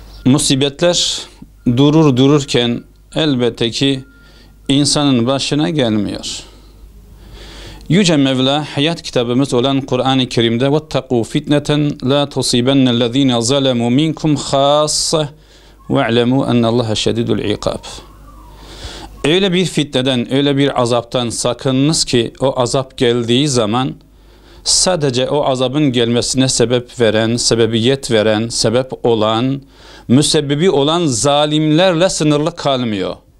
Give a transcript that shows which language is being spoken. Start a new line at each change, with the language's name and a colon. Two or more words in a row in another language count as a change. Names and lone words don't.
Turkish: Musibetler dururken elbette ki insanın başına gelmiyor. Yüce Mevla hayat kitabımız olan Kur'an-ı Kerim'de
Arabic: وَاتَّقُوا فِتْنَةً لَا تُصِيبَنَّ الَّذ۪ينَ ظَلَمُوا مِنْكُمْ خَاصَّةً وَاعْلَمُوا أَنَّ اللّٰهَ شَدِيدُ الْعِقَابِ.
Turkish: Öyle bir fitneden, öyle bir azaptan sakınınız ki o azap geldiği zaman sadece o azabın gelmesine sebebiyet veren, sebep olan, müsebbibi olan zalimlerle sınırlı kalmıyor.